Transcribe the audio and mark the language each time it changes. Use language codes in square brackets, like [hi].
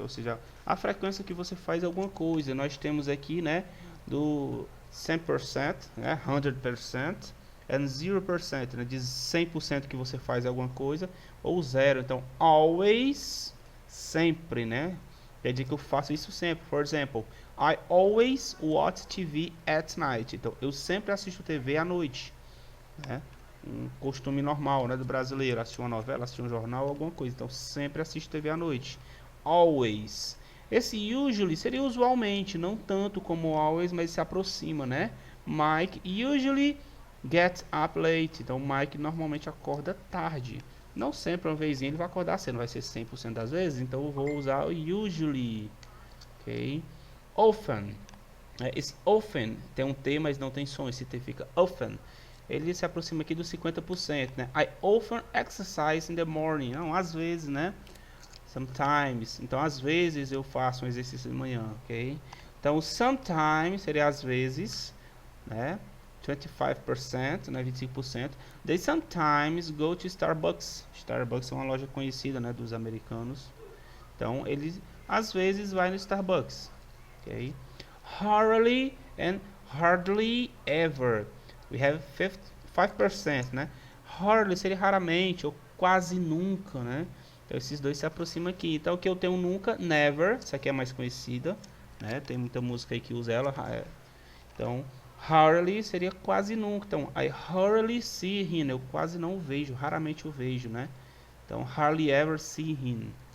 [pt] Ou seja, a frequência que você faz alguma coisa. Nós temos aqui, né, do 100%, né, 100%, [en] and [pt] 0%, né, de 100% que você faz alguma coisa, ou zero. Então, always, sempre, né? Quer dizer que eu faço isso sempre. [en] For example, I always watch TV at night. [pt] Então, eu sempre assisto TV à noite, né? Um costume normal, né, do brasileiro, assistir uma novela, assistir um jornal, alguma coisa. Então, sempre assisto TV à noite. Always. Esse usually seria usualmente, não tanto como always, mas se aproxima, né? [en] Mike usually gets up late. [pt] Então, Mike normalmente acorda tarde. Não sempre, uma vezinha ele vai acordar cedo, não vai ser 100% das vezes. Então, eu vou usar o usually, ok? Often. Esse often tem um T, mas não tem som. Esse T fica often. Ele se aproxima aqui dos 50%, né? [en] I often exercise in the morning. [pt] Não, às vezes, né? Sometimes. Então, às vezes eu faço um exercício de manhã, ok? Então, sometimes seria às vezes, né? 25%, né? 25%. [en] They sometimes go to Starbucks. [pt] Starbucks é uma loja conhecida, né? Dos americanos. Então, eles às vezes vai no Starbucks, ok? [en] Rarely and hardly ever. We have 5%, [pt] né? Hardly seria raramente ou quase nunca, né? Então esses dois se aproximam aqui. Então o que eu tenho nunca, never, essa aqui é mais conhecida, né? Tem muita música aí que usa ela. Então, hardly seria quase nunca. Então, [en] I hardly see him. [pt] Eu quase não vejo, raramente eu vejo, né? Então, [en] hardly ever see him.